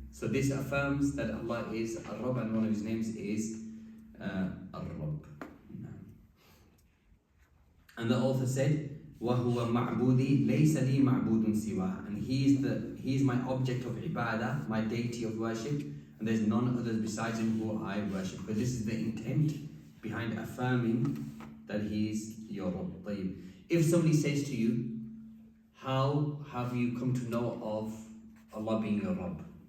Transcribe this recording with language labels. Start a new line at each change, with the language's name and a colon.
English: So this affirms that Allah is Ar-Rabb and one of his names is Ar-Rabb. And the author said,
Arabic: وَهُوَ مَعْبُودِي لَيْسَ لِي مَعْبُودٌ سِوَاهُ.
English: And he is my object of ibadah, my deity of worship, and there's none others besides him who I worship. But this is the intent behind affirming that he is your Rabb. If somebody says to you, how have you come to know of Allah being your Rabb?